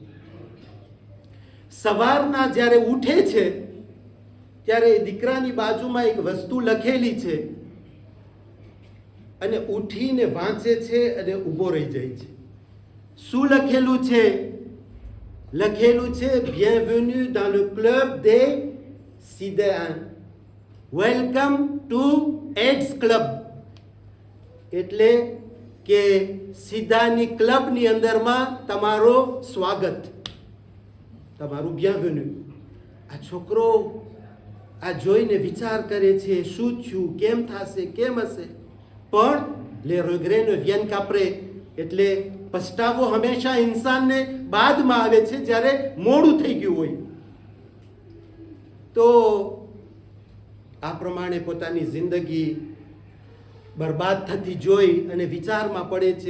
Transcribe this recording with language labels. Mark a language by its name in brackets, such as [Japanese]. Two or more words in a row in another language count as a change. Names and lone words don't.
[Gujarati] સવારના જ્યારે ઉઠે છે ત્યારે એ દીકરાની બાજુમાં એક વસ્તુ લખેલી છે, અને ઉઠીને વાંચે છે અને ઊભો રહી જાય છે. શું લખેલું છે? લખેલું છે, [French] bienvenue dans le club des sidéens, [English] welcome to AIDS club. [Gujarati] એટલે કે સીધાની ક્લબની અંદરમાં તમારો સ્વાગત, તમારું bienvenue. આ છોકરો આ જોઈને વિચાર કરે છે, શું થયું, કેમ થશે, કેમ હશે. પણ [French] les regrets ne viennent qu'après. [Gujarati] એટલે પસ્તાવો હંમેશા ઇન્સાનને બાદમાં આવે છે, જ્યારે મોડું થઈ ગયું હોય. તો આ પ્રમાણે પોતાની જિંદગી બરબાદ થતી જોઈ અને વિચારમાં પડે છે.